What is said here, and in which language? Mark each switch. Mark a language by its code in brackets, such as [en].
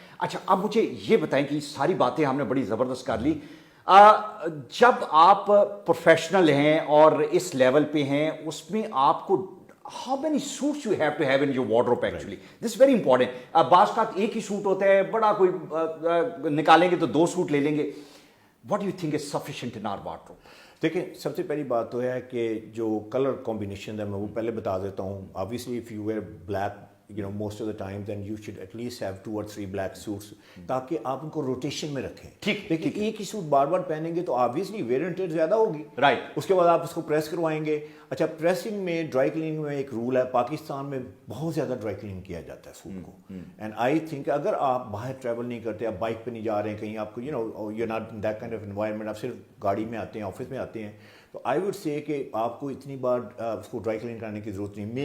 [ur] اچھا, اب مجھے یہ بتائیں کہ ساری باتیں ہم نے بڑی زبردست کر لی. جب آپ پروفیشنل ہیں اور اس لیول پہ ہیں, اس میں آپ کو [en] how many suits you have to have in your wardrobe actually? This is very important. [ur] بعض کا ایک ہی سوٹ ہوتا ہے, بڑا کوئی نکالیں گے تو 2 سوٹ لے لیں گے. [en] What do you think is sufficient in our wardrobe? [ur] دیکھیں, سب سے پہلی بات تو ہے کہ جو کلر کمبینیشن ہے میں وہ پہلے بتا دیتا ہوں. [en] obviously if you wear black you know most of the time then you should at least have 2 or 3 black suits [ur] تاکہ آپ ان کو روٹیشن میں رکھیں. ٹھیک, لیکن ایک ہی سوٹ بار بار پہنیں گے تو obviously [en] wear and tear [ur] زیادہ ہوگی. رائٹ. اس کے بعد آپ اس کو پریس کروائیں گے. اچھا, پریسنگ میں ڈرائی کلیننگ میں ایک رول ہے, پاکستان میں بہت زیادہ ڈرائی کلیننگ کیا جاتا ہے سوٹ کو, [en] and I think [ur] اگر آپ باہر ٹریول نہیں کرتے, آپ بائک پہ نہیں جا رہے ہیں کہیں, آپ کو [en] you know you not in that kind of environment, [ur] آپ صرف گاڑی میں آتے ہیں, آفس میں آتے ہیں, تو [en] I would say [ur] کہ آپ کو اتنی بار اس کو ڈرائی کلین کرنے کی ضرورت نہیں.